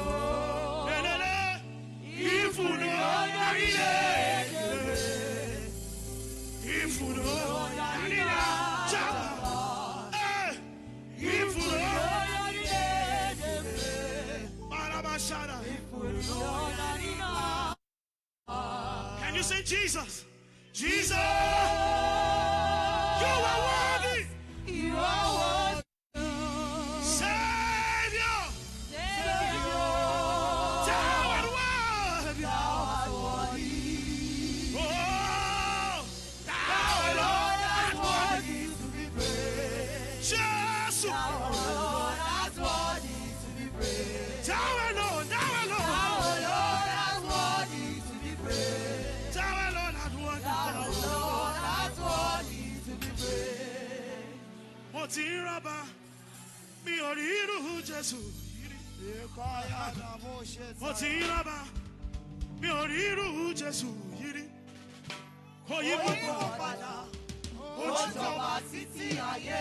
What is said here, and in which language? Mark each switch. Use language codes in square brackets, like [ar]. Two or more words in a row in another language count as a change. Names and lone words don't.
[en] Lelele. Ifunio. Narile. Ifunio. Narile. Chaba. Hey, Ifunio. Barabashara. Can you say Jesus? Jesus, you are worthy. Savior, thou art worthy. Oh, thou alone art worthy. Jesus, thou alone, thou alone. Thou alone art worthy. [yo] Mo ti ń rọ́bà, mi ò rí irú Jésù. Mo ti ń rọ́bà, mi ò rí irú Jésù yìí. Kò yí padà, ó jọba títí ayé.